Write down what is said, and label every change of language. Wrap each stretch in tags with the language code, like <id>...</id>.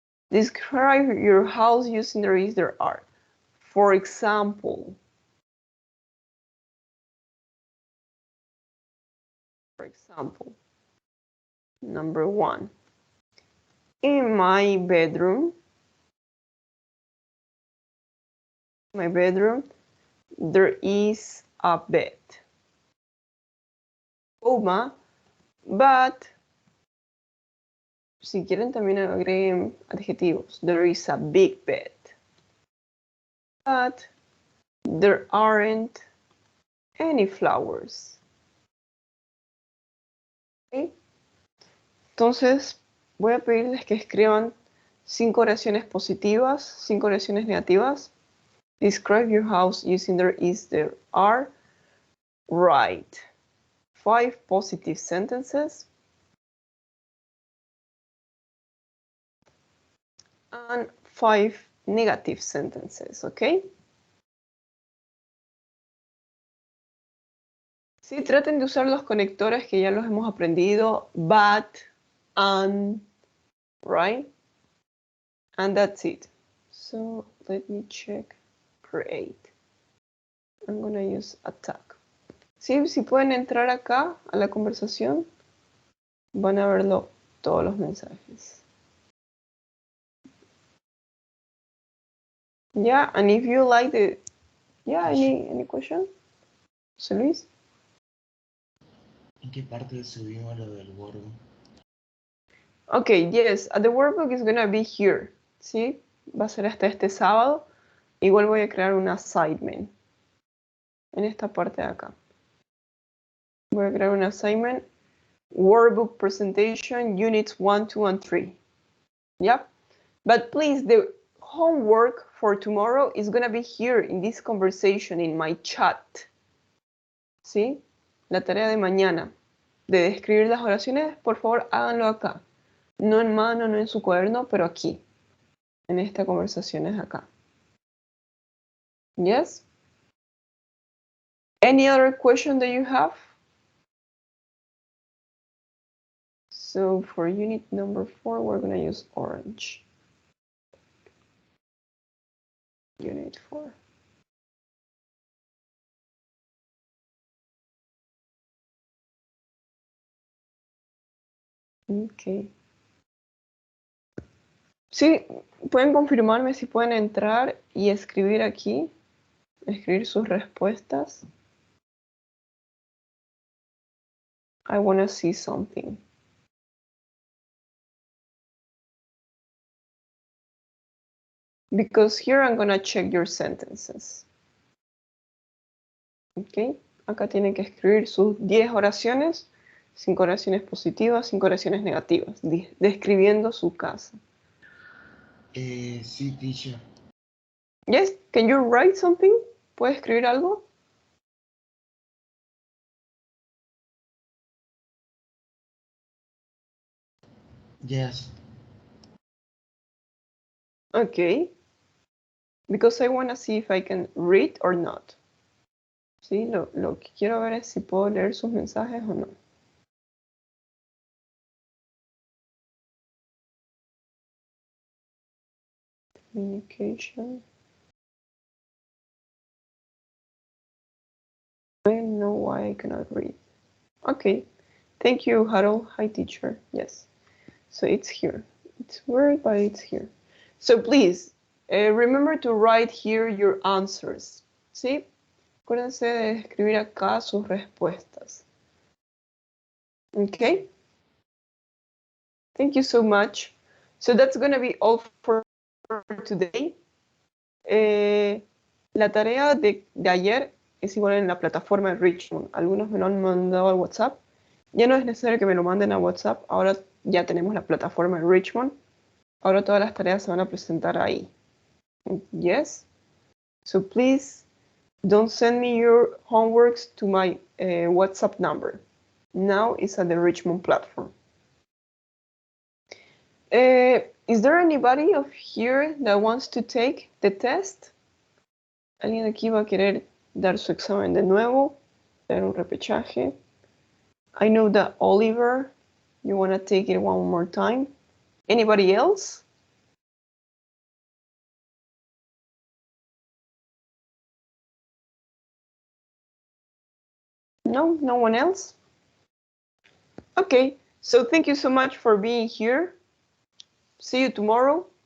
<en>Describe your house using there is, there are. For example, number 1. In my bedroom, there is a bed.</en> <es>Coma, but si quieren también agreguen adjetivos.</es> <en>There is a big bed. But there aren't any flowers. ¿Okay?</en> <es>Entonces, voy a pedirles que escriban 5 oraciones positivas, 5 oraciones negativas.</es> <en>Describe your house using there is, there are. Write 5 positive sentences. And 5 negative sentences, ¿ok?</en> <es>Sí, traten de usar los conectores que ya los hemos aprendido, but, and,</es> <en>right? And that's it. So let me check, create. I'm gonna use attack.</en> <es>Sí, si pueden entrar acá a la conversación, van a verlo todos los mensajes.</es> <en>Yeah, and if you like the, yeah, any question? José Luis?</en> <es>¿En qué parte subimos lo del workbook?</es> <en>Okay, yes, the workbook is gonna be here, ¿sí?</en> <es>Va a ser hasta este sábado. Igual voy a crear un assignment en esta parte de acá. Voy a crear un assignment,</es> <en>workbook presentation, units 1, 2, and 3.</en> <es>Yep.</es> <en>But please, the homework for tomorrow is gonna be here in this conversation, in my chat.</en> <es>¿Sí? La tarea de mañana de describir las oraciones, por favor, háganlo acá. No en mano, no en su cuaderno, pero aquí. En esta conversación es acá.</es> <en>Yes? Any other question that you have? So for unit number 4, we're going to use orange. Unit 4. Ok.</en> <es>Sí, pueden confirmarme si pueden entrar y escribir aquí. escribir sus respuestas.</es> <en>I want to see something. Because here I'm going to check your sentences.</en> <es>Ok, acá tienen que escribir sus 10 oraciones, 5 oraciones positivas, 5 oraciones negativas, describiendo su casa. Sí, teacher.</es> <en>Yes, can you write something?</en> <es>¿Puedes escribir algo?</es> <en>Yes. Okay. Because I want to see if I can read or not.</en> <es>Sí, lo que quiero ver es si puedo leer sus mensajes o no.</es> <en>Communication. I don't know why I cannot read. Okay. Thank you, Harold. Hi, teacher. Yes. So it's here. It's weird, but it's here. So please, remember to write here your answers.</en> <es>¿Sí? Acuérdense de escribir acá sus respuestas.</es> <en>Okay? Thank you so much. So that's going to be all for today.</en> <es>La tarea de ayer es igual en la plataforma de Richmond. Algunos me lo han mandado al WhatsApp. Ya no es necesario que me lo manden a WhatsApp. Ahora ya tenemos la plataforma de Richmond. Ahora todas las tareas se van a presentar ahí.</es> <en>Yes? So please don't send me your homeworks to my WhatsApp number. Now it's at the Richmond platform. Is there anybody of here that wants to take the test?</en> <es>¿Alguien aquí va a querer dar su examen de nuevo? Dar un repechaje?</es> <en>I know that Oliver, you want to take it one more time. Anybody else? No, no one else? Okay, so thank you so much for being here. See you tomorrow.</en>